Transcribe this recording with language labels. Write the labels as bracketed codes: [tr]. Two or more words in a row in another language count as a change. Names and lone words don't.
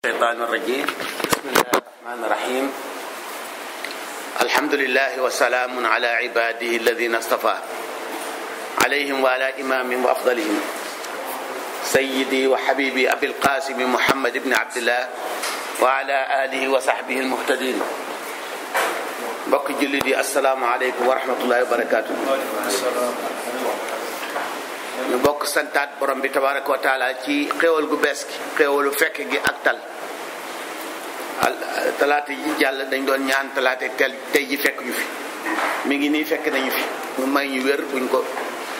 [ar] الشيطان الرجيم بسم الله الرحمن الرحيم الحمد لله وسلام على عباده الذين اصطفى عليهم وعلى إمامهم وأفضلهم سيدي وحبيبي أبي القاسم محمد بن عبد الله وعلى آله وصحبه المهتدين [wo] mbokk jullit yi [ar] السلام عليكم ورحمة الله وبركاته. [wo] ñu bokk santaat borom bi [ar] تبارك وتعالى [wo] ci xéewal gu bees gi xéewalu fekk gi ak tal talaata ji jàll dañ doon ñaan talaata tey ji fekk ñu fi mi ngi nii fekk nañu fi ñu may ñu wér buñ ko mën